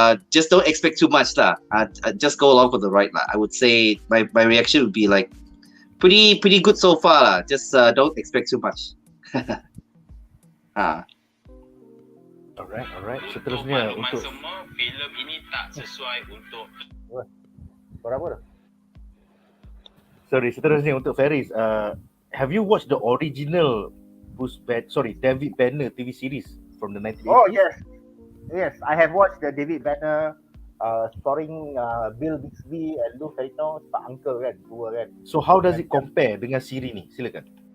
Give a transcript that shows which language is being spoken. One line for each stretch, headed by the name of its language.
English: just don't expect too much lah. Just go along for the ride lah. I would say my reaction would be like pretty good so far lah. Just don't expect too much. Alright.
Malay: Seterusnya untuk semua, filem ini tak sesuai untuk Suara apa tu? seterusnya untuk Feris.
English: Have you watched the original David Banner TV series from the 1980s? Oh yes, I have watched the David Banner starring Bill Bixby and Lou Ferrigno,
Malay: Pak Uncle kan, dua kan.
English: So how does it compare
Malay: dengan siri ni? Silakan.